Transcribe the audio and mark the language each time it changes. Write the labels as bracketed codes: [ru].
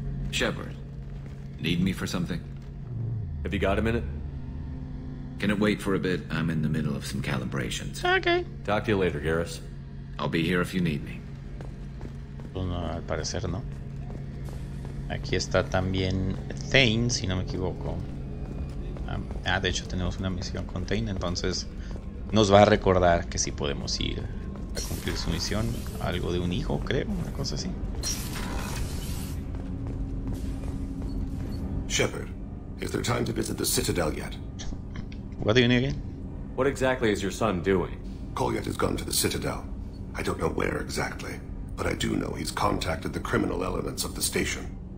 [en] Shepard, need me for something? Have you got a minute? Can it wait for a bit? I'm in the middle of some calibrations. Okay. Talk to you later, Garrus. I'll be here if you need me. [es] Pues no, al parecer no. Aquí está también Thane, si no me equivoco. De hecho tenemos una misión con Thane, entonces nos va a recordar que sí podemos ir a cumplir su misión. Algo de un hijo, creo, una cosa así. [en] Shepard, is there time to visit the Citadel yet? What do you need again? What exactly is your son doing? Kolyat has gone to the Citadel. I don't know where exactly, but I do know he's contacted the criminal elements of the station.